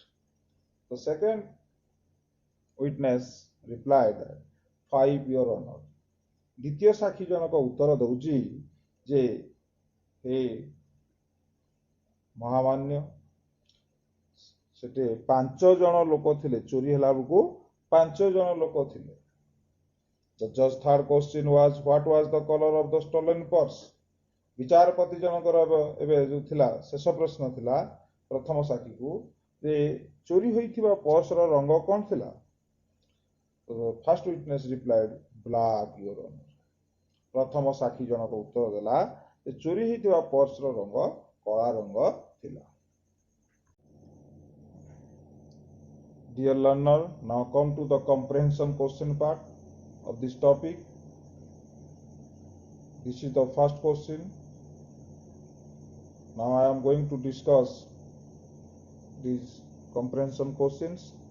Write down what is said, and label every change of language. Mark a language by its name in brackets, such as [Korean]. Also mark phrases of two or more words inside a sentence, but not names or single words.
[English] The second witness replied that 5 your honor. [Odia] ଦ୍ୱିତୀୟ ସାକ୍ଷୀ ଜଣଙ୍କ ଉତ୍ତର ଦେଉଛି ଯେ ହେ ମହାମାନ୍ୟ ସେଠି 5 ଜଣ ଲୋକ ଥିଲେ ଚୋରି ହେଲା କୁ 5 ଜଣ ଲୋକ ଥିଲେ चोरी हला को 5 जन लोक थिले [English] The judge third question was what was the color of the stolen purse [Odia] ବିଚାରପତି ଜଣଙ୍କର ଏବେ ଯୋ ଥିଲା ଶେଷ ପ୍ରଶ୍ନ ଥିଲା ପ୍ରଥମ ସାକ୍ଷୀ କୁ ଯେ ଚୋରି ହୋଇଥିବା ପର୍ସ ର ରଙ୍ଗ କେଉଁ ଥିଲା [English] First witness replied black your honor [Odia] ପ୍ରଥମ ସାକ୍ଷୀ ଜଣଙ୍କ ଉତ୍ତର ଦେଲା ଚୋରି ହୋଇଥିବା ପର୍ସ ର ରଙ୍ଗ କଳା ରଙ୍ଗ ଥିଲା। [English] Dear learner, now come to the comprehension question part of this topic. This is the first question. Now I am going to discuss these comprehension questions.